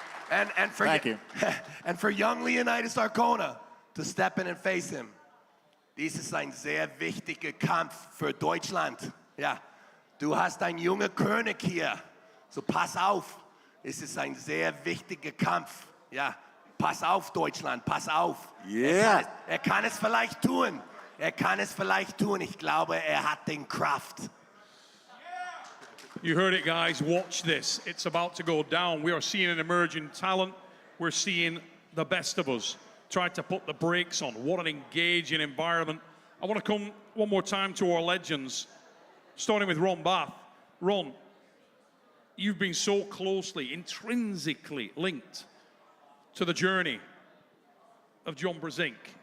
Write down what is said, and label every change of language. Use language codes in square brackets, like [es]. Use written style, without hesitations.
[en] And for Thank you. And for young Leonidas Arkona to step in and face him. [de] Dies ist ein sehr wichtiger Kampf für Deutschland. Ja, du hast einen jungen König hier. So pass auf. Es ist ein sehr wichtiger Kampf. Ja, pass auf Deutschland, pass auf. [en] Yeah. [de] Er kann es vielleicht tun. Er kann es vielleicht tun. Ich glaube, hat den Kraft. [en] You heard it, guys. Watch this. It's about to go down. We are seeing an emerging talent. We're seeing the best of us try to put the brakes on. What an engaging environment. I want to come one more time to our legends, starting with Ron Bath. Ron, you've been so closely, intrinsically linked to the journey of John Brzenk.